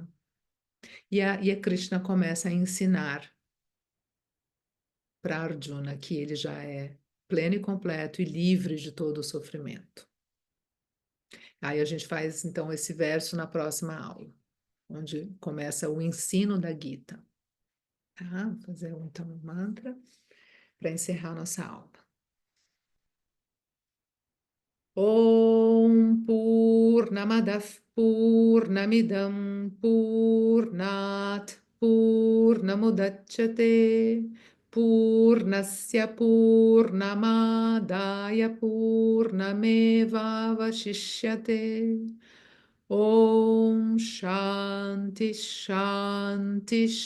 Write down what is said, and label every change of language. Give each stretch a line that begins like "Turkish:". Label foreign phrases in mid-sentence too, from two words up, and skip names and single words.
Portuguese: E a Krishna começa a ensinar para Arjuna que ele já é pleno e completo e livre de todo o sofrimento. Aí a gente faz então esse verso na próxima aula, onde começa o ensino da Gita. Tá? Vou fazer então um mantra para encerrar nossa aula.
Sanskrit: ॐ पूर्णमदः पूर्णमिदं पूर्णात् पूर्णमुदच्यते पूर्णस्य पूर्णमादाय पूर्णमेव वशिष्यते ॐ शान्ति शान्ति